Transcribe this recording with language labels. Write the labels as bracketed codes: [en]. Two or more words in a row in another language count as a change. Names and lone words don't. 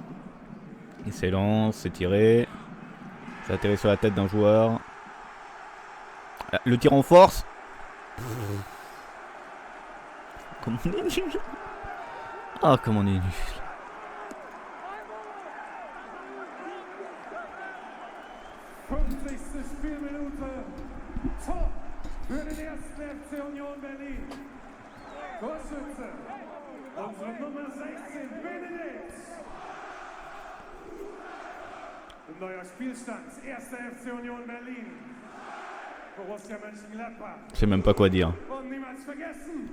[fr] Il s'élance, c'est tiré. Ça atterrit sur la tête d'un joueur. Le tir en force. Comment on est nul. Ah, comment on est nul. [de] Spielminute. Tor für den ersten FC Union Berlin. Torschütze. Unsere Nummer 16, Benedikt. Neuer Spielstand, erster FC Union Berlin. Borussia Mönchengladbach. [fr] Je sais même pas quoi dire. [de] Und niemals vergessen.